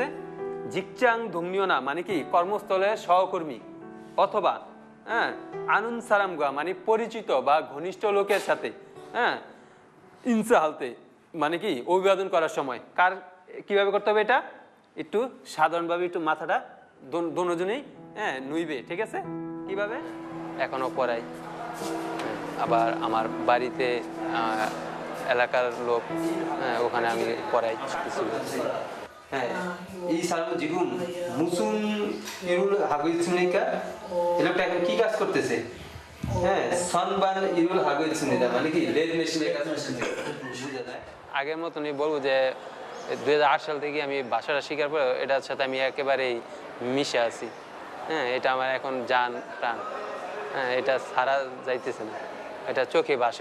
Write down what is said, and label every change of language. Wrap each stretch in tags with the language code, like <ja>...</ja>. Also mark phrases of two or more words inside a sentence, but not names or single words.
<ko>직장 동료나</ko> <bn>মানে কি কর্মস্থলের সহকর্মী, অথবা</bn> <ko>아는 사람과</ko> <bn>মানে পরিচিত বা ঘনিষ্ঠ লোকের সাথে</bn> <ko>인사할 때</ko> <bn>মানে কি অভিবাদন করার সময় কিভাবে করতে হবে, এটা একটু সাধারণভাবে একটু মাথাটা দোনোজনেই নুইবে, ঠিক আছে। কিভাবে? এখনো পড়াই। আবার আমার বাড়িতে এলাকার লোক, ওখানে আমি পড়াই কিছু।</bn> <ko>이 사람은 지금 무슨 일을 하고 있습니까?</ko> <bn>이렇게 এখন কি কাজ করতেছে?</bn> <ko>선반 일을 하고 있습니다.</ko> <bn>মানে কি</bn> <en>lathe machine</en> <bn>কাজ করতেছে। আগের মতনই বলবো যে 2008 সাল থেকে আমি ভাষাটা শেখার পর এটার সাথে আমি একেবারেই মিশে আছি। এটা আমার এখন জান প্রাণ। এটা ছাড়া যাইতেছে না, এটা চোখে ভাসে।</bn>